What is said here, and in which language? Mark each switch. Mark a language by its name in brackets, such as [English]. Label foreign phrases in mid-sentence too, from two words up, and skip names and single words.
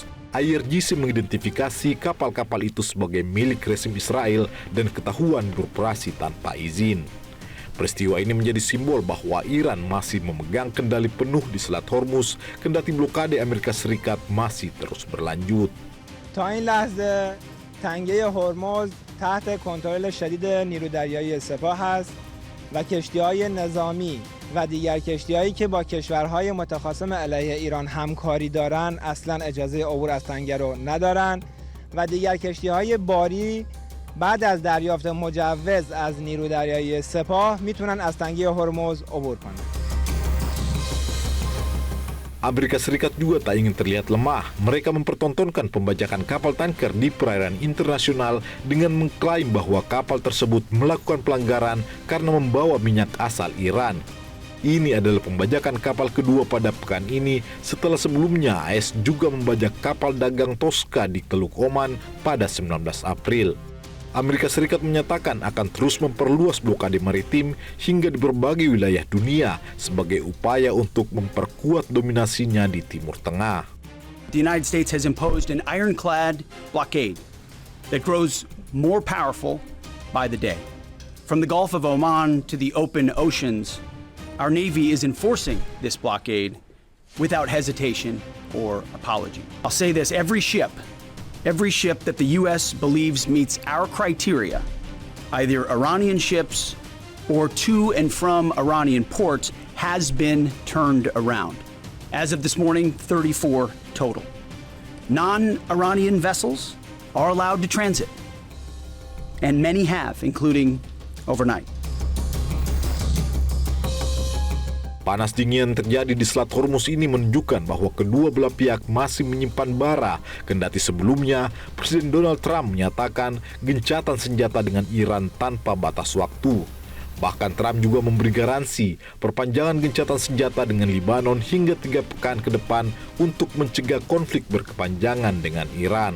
[Indonesian] IRGC mengidentifikasi kapal-kapal itu sebagai milik rezim Israel dan ketahuan beroperasi tanpa izin. Peristiwa ini menjadi simbol bahwa Iran masih memegang kendali penuh di Selat Hormuz, kendati blokade Amerika Serikat masih terus berlanjut. [Persian] تا این لحظه تنگه هرمز تحت کنترل شدید نیروی دریایی سپاه است و کشتی‌های نظامی و دیگر کشتی‌هایی که با کشورهای متخاصم علیه ایران همکاری دارند اصلا اجازه عبور از تنگه رو ندارند و دیگر کشتی‌های باری بعد از دریافت مجوز از نیروی دریایی سپاه میتونن از تنگه هرمز عبور کنند. [Indonesian] Amerika Serikat juga tak ingin terlihat lemah. Mereka mempertontonkan pembajakan kapal tanker di perairan internasional dengan mengklaim bahwa kapal tersebut melakukan pelanggaran karena membawa minyak asal Iran. Ini adalah pembajakan kapal kedua pada pekan ini setelah sebelumnya AS juga membajak kapal dagang Tosca di Teluk Oman pada 19 April. Amerika Serikat menyatakan akan terus memperluas blokade maritim hingga di berbagai wilayah dunia sebagai upaya untuk memperkuat dominasinya di Timur Tengah. [English] The United States has imposed an ironclad blockade that grows more powerful by the day. From the Gulf of Oman to the open oceans, our Navy is enforcing this blockade without hesitation or apology. I'll say this, every ship that the U.S. believes meets our criteria, either Iranian ships or to and from Iranian ports, has been turned around. As of this morning, 34 total. Non-Iranian vessels are allowed to transit, and many have, including overnight. [Indonesian] Panas dingin yang terjadi di Selat Hormuz ini menunjukkan bahwa kedua belah pihak masih menyimpan bara, kendati sebelumnya Presiden Donald Trump menyatakan gencatan senjata dengan Iran tanpa batas waktu. Bahkan Trump juga memberi garansi perpanjangan gencatan senjata dengan Lebanon hingga 3 pekan ke depan untuk mencegah konflik berkepanjangan dengan Iran.